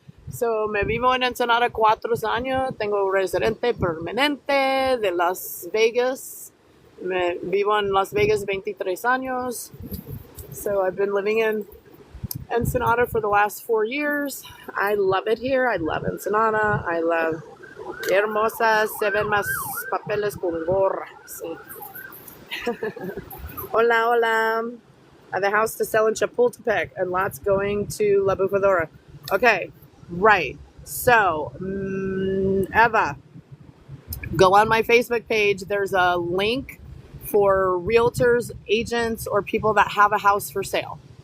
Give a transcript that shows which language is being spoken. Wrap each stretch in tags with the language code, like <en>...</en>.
<es>So, me vivo en Ensenada 4 años. Tengo residente permanente de Las Vegas. Me vivo en Las Vegas 23 años.</es> <en>So, I've been living in Ensenada for the last 4 years. I love it here. I love Ensenada. I love Hermosa.</en> <es>Se ven más papeles con gorra. Sí.</es> <en>Hola. I have a house to sell in Chapultepec and lots going to La Bufadora. Okay, right. So, Eva, go on my Facebook page. There's a link for realtors, agents, or people that have a house for sale.</en>